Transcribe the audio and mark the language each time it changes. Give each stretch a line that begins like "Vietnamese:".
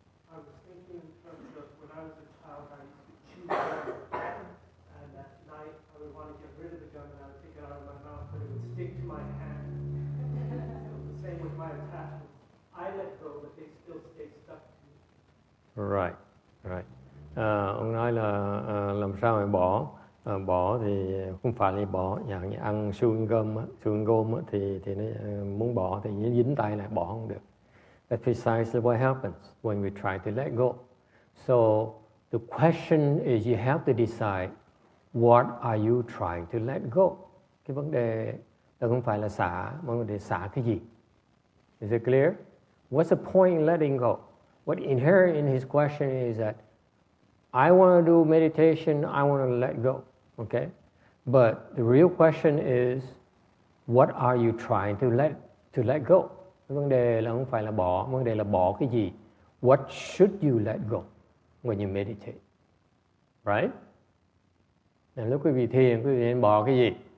English: I was thinking in terms of when I was a child, I used to chew gum, and at night I would want to get rid of the gum, and I would take it out of my mouth, but it would stick to my hand. It was the same with my attachments. I let go, but they still stay stuck to me. Right.
Vietnamese: Ông nói là làm sao mà bỏ thì không phải là bỏ, dạng như ăn xương gôm thì nó muốn bỏ thì dính tay lại bỏ không được.
English: That's precisely what happens when we try to let go. So the question is you have to decide, what are you trying to let go?
Vietnamese: Cái vấn đề là không phải là xả, mà vấn đề xả cái gì?
English: Is it clear? What's the point in letting go? What inherent in his question is that I want to do meditation, I want to let go, okay? But the real question is, what are you trying to let go?
Vietnamese: Cái vấn đề là không phải là bỏ, vấn đề là bỏ cái gì?
English: What should you let go when you meditate? Right?
Vietnamese: And lúc quý vị thiền, quý vị nên bỏ cái gì?